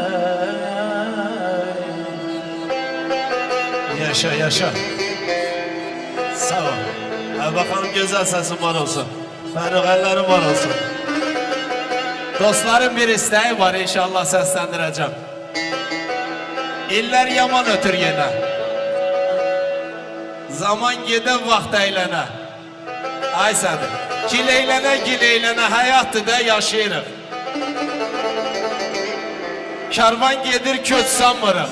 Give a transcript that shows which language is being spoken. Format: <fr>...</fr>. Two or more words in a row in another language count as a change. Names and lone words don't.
<tr>Yaşa, yaşa. Sağ ol. Ha, bakalım güzel sesin var olsun.</tr> <az>Fərəqəllərin var olsun.</az> <tr>Dostların bir isteği var, inşallah seslendireceğim.</tr> <az>İller yaman ötür yenə. Zaman gedə vaxt əylənə. Ay səni, gileylənə, həyatdır da yaşayırıq. Karvan gedir, köç sanmırıq.</az>